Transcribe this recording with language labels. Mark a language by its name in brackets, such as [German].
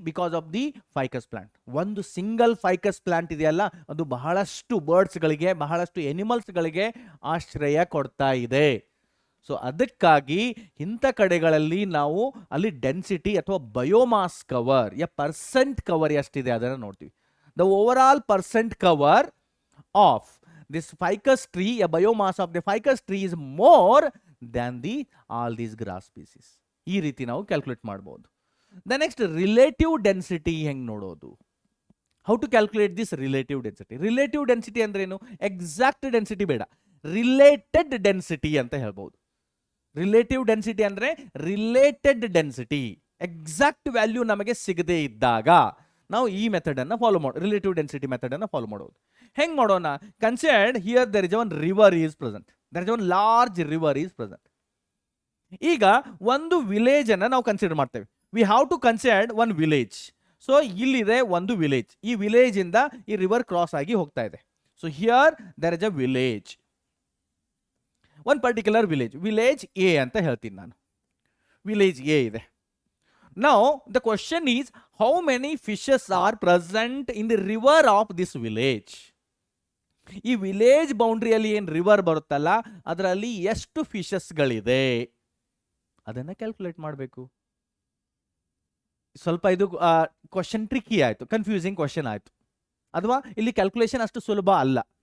[English] Because of the ficus plant. [Kannada] ಒಂದು single Ficus plant ಇದೆಯಲ್ಲ, ಅದು ಬಹಳಷ್ಟು ಬರ್ಡ್ಸ್ಗಳಿಗೆ, ಬಹಳಷ್ಟು ಎನಿಮಲ್ಸ್ಗಳಿಗೆ ಆಶ್ರಯ ಕೊಡ್ತಾ ಇದೆ. ಸೊ ಅದಕ್ಕಾಗಿ ಇಂಥ ಕಡೆಗಳಲ್ಲಿ ನಾವು ಅಲ್ಲಿ ಡೆನ್ಸಿಟಿ ಅಥವಾ ಬಯೋಮಾಸ್ ಕವರ್ ಪರ್ಸೆಂಟ್ ಕವರ್ ಎಷ್ಟಿದೆ ಅದನ್ನು ನೋಡ್ತೀವಿ. [English] The overall percent cover of this ficus tree, a biomass of the ficus tree is more than all these grass species. [Kannada] ಈ ರೀತಿ ನಾವು ಕ್ಯಾಲ್ಕುಲೇಟ್ ಮಾಡಬಹುದು. [English] The next, relative density [Kannada] ಹೆಂಗ್ ನೋಡೋದು? [English] How to calculate this relative density? [Kannada] Relative density ಅಂದ್ರೆ ಏನು? Exact density ಬೇಡ, related density ಅಂತ ಹೇಳ್ಬಹುದು. ರಿಲೇಟಿವ್ ಡೆನ್ಸಿಟಿ ಅಂದ್ರೆ ರಿಲೇಟೆಡ್ ಡೆನ್ಸಿಟಿ, ಎಕ್ಸಾಕ್ಟ್ ವ್ಯಾಲ್ಯೂ ನಮಗೆ ಸಿಗದೇ ಇದ್ದಾಗ ನಾವು ಈ ಮೆಥಡ್ ಅನ್ನ ಫಾಲೋ ಮಾಡೋದು, ರಿಲೇಟಿವ್ ಡೆನ್ಸಿಟಿ ಮೆಥಡ್ ಅನ್ನ ಫಾಲೋ ಮಾಡೋದು. ಹೆಂಗ್ ಮಾಡೋಣ? [English] Considered here there is one river is present, there is one large river is present. [Kannada] ಈಗ ಒಂದು ವಿಲೇಜ್ ಅನ್ನ ನಾವು ಕನ್ಸಿಡರ್ ಮಾಡ್ತೇವೆ. [English] We have to consider one village. [Kannada] So ಇಲ್ಲಿದೆ ಒಂದು ವಿಲೇಜ್, ಈ ವಿಲೇಜ್ ಇಂದ ಈ ರಿವರ್ ಕ್ರಾಸ್ ಆಗಿ ಹೋಗ್ತಾ ಇದೆ. [English] so here there is a village, one particular village A [Kannada] ಅಂತ ಹೇಳ್ತೀನಿ ನಾನು. ವಿಲೇಜ್ ಎ ಇದೆ. [English] Now the question is, how many fishes are present in the river of this village? [Kannada] ಈ ವಿಲೇಜ್ ಬೌಂಡ್ರಿಯಲ್ಲಿ ಏನು ರಿವರ್ ಬರುತ್ತಲ್ಲ ಅದರಲ್ಲಿ ಎಷ್ಟು ಫಿಶಸ್ಗಳಿದೆ ಅದನ್ನ ಕ್ಯಾಲ್ಕುಲೇಟ್ ಮಾಡಬೇಕು. ಸ್ವಲ್ಪ ಇದು ಕ್ವಶನ್ ಟ್ರಿಕ್ಕಿ ಆಯ್ತು, ಕನ್ಫ್ಯೂಸಿಂಗ್ ಕ್ವಶನ್ ಆಯ್ತು, ಅಥವಾ ಇಲ್ಲಿ ಕ್ಯಾಲ್ಕುಲೇಷನ್ ಅಷ್ಟು ಸುಲಭ ಅಲ್ಲ.